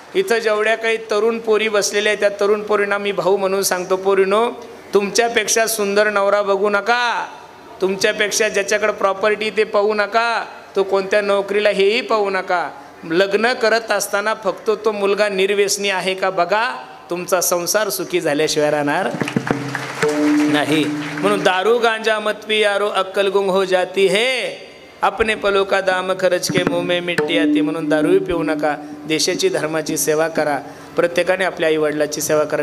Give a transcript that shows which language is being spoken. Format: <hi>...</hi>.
<mr>इथं जेवढ्या काही तरुण पोरी बसलेल्या आहेत त्या तरुण पोरींना मी भाऊ म्हणून सांगतो, पोरीनो तुमच्यापेक्षा सुंदर नवरा बघू नका, तुमच्यापेक्षा ज्याच्याकडे प्रॉपर्टी ते पाहू नका, तो कोणत्या नोकरीला हेही पाहू नका. लग्न करत असताना फक्त तो मुलगा निर्व्यसनी आहे का बघा, तुमचा संसार सुखी झाल्याशिवाय राहणार नाही.</mr> <hi>म्हणून दारू गांजा मत पियारो अक्कल गुंग हो जाती है, अपने पलो का दाम खर्च के मुँह में मिट्टी आती.</hi> <mr>म्हणून दारूही पिऊ नका, देशाची धर्माची सेवा करा, प्रत्येकाने आपल्या आईवडिलाची सेवा करा.</mr>